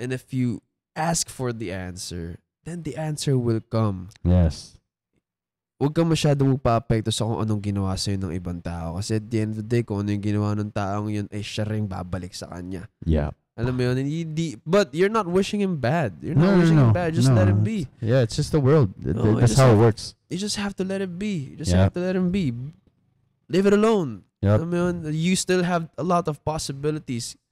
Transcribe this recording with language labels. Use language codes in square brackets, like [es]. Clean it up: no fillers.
[en] And if you ask for the answer, then the answer will come. Yes. [tl] Huwag kang masyadong magpa-apekto sa kung anong ginawa sa'yo ng ibang tao. Kasi [en] at the end of the day, [tl] kung ano yung ginawa ng taong yun, ay siya rin babalik sa kanya. [en] Yeah. [tl] Alam mo yun? [en] But you're not wishing him bad. You're not wishing him bad. Just let him be. Yeah, it's just the world. That's how it works. You just have to let it be. You just have to let him be. Leave it alone. Yep. [tl] Alam mo yun? [en] You still have a lot of possibilities.